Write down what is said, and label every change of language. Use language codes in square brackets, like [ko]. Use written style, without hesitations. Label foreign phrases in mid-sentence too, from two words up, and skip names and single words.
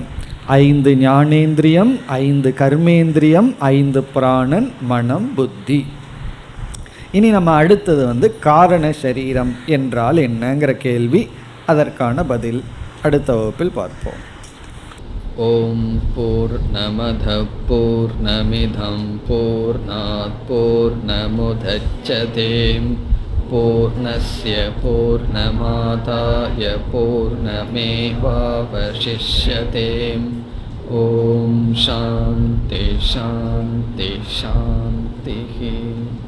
[ta] 5 ஞானேந்திரியம், 5 கர்மேந்திரியம், 5 பிராணன், மனம், புத்தி. இனி நம்ம அடுத்தது காரண சரீரம் என்றால் என்னங்கிற கேள்வி. அதற்கான பதில் அடுத்த வகுப்பில் பார்ப்போம். [sa] ओम् पूर्णमद पूर्णमिदम् पूर्णात् पूर्णमुदच्यते पूर्णस्य पूर्णमादाय पूर्णमेवावशिष्यते. ओम् शान्ति शान्ति शान्ति.